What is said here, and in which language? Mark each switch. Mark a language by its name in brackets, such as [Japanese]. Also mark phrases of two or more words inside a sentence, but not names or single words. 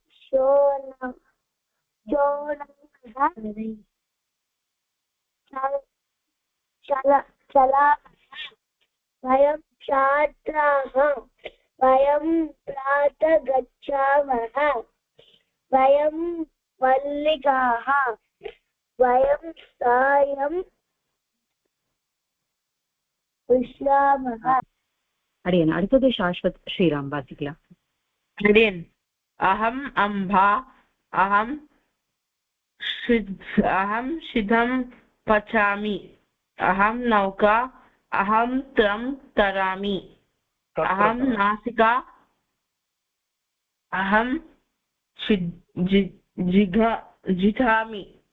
[Sanskrit] चलामः वयं छात्राः वयं प्रातः गच्छामः वयं मल्लिकाः वयं सायं पुष्पयामः. [Tamil] அடியேன் அடுத்தது சாஸ்வத் ஸ்ரீராம் வாசிக்கலாம். அடியேன் [Sanskrit] अहं अम्बा अहं [Tamil] शीघ्रं पचामि अहं नौका अहं त्रं तरामि अहं नासिका अहं जिघामि